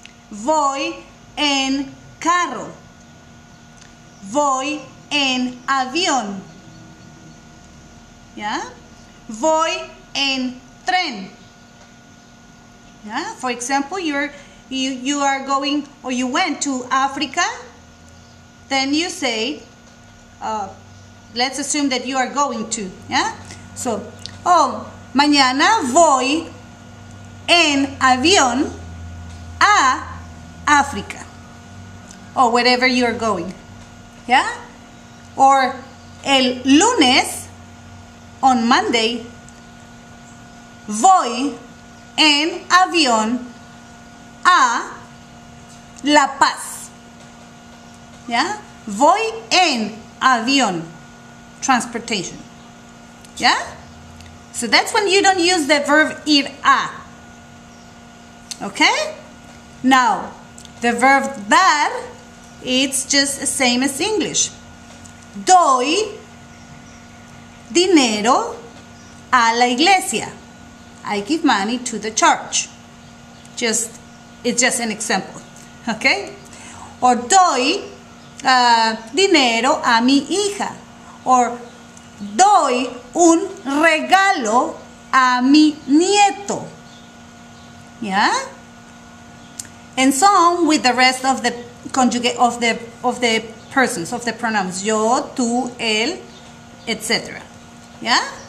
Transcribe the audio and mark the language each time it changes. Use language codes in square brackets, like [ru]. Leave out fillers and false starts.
[es] Voy en carro. Voy en avión. [en] Yeah? [es] Voy en tren. [en] Yeah? For example, you are going or you went to Africa, then you say, let's assume that you are going to, yeah? So, [es] mañana voy en avión a África, [en] or wherever you are going, yeah? [es] Or el lunes, [en] on Monday, [es] voy en avión a La Paz, [en] yeah? [es] Voy en avión, [en] transportation. Yeah? So that's when you don't use the verb ir a. Okay? Now, the verb dar, it's just the same as English. [es] Doy dinero a la iglesia. [en] I give money to the church. It's just an example. Okay? Or [es] doy dinero a mi hija. [en] Or [es] doy un regalo a mi nieto. ¿Ya? [en] And so on with the rest of the conjugate of the persons, of the pronouns. [es] Yo, tú, él, etc. [en] Yeah?